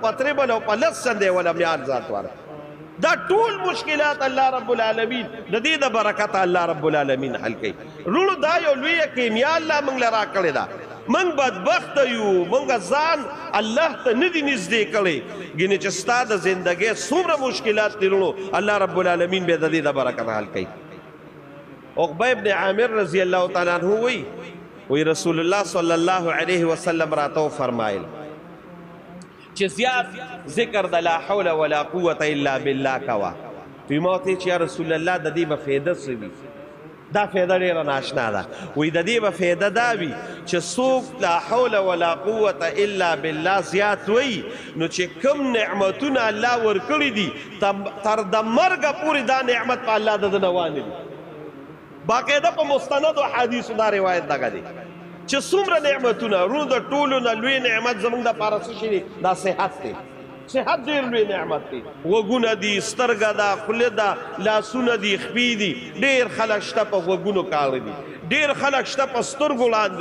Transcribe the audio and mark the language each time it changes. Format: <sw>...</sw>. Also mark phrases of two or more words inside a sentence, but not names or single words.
<ps>په تریبل او په لس چندې وله میان ذات ورکړي دا ټول مشکلات</ps> <ar>الله رب العالمین</ar> <ps>د دې د برکته</ps> <ar>الله رب العالمین</ar> <ps>حل کوي رونو دا یو لویه کیمیا الله موږ له راکړې ده موږ بدبخته یو موږ ځان الله ته نه دي نږدې کړی ګینې چې ستا د زندګۍ څومره مشکلات دي رونو</ps> <ar>الله رب العالمین</ar> <ps>بیا د دې د برکته حل کوي عقبه ابن عامر</ps> <ar>رضی الله تعالی عنہ</ar> <ps>وی رسول الله</ps> <ar>صلی الله علیه وسلم</ar> <ps>راته فرمایل چې زیات ذکر د</ps> <ar>لا حول ولا قوة الا بالله</ar> <ps>کوا وی ما ورته چې</ps> <ar>یا رسول الله</ar> <ps>د دې به فایده څه وي دا فایده ډېره ناشنا ده وی د دې به فایده دا وي چې څوک</ps> <ar>لا حول ولا قوة الا بالله</ar> <ps>زیات وی نو چې کوم نعمتونه الله ورکړي دي تر د مرګه پورې دا نعمت په الله د ده نه وانلي باقاعده په مستندو حدیثو دا روایت دغه دی چې څومره نعمتونه رونو د ټولو نه لوی نعمت زموږ دپاره څه شي دی دا صحت دی صحت ډېر لوی نعمت دی غوږونه دي سترګه ده خوله ده لاسونه دي خپې دي ډېر خلک شته په غوږونو کاڼه دي ډېر خلک شته په سترګو لاندې</ps>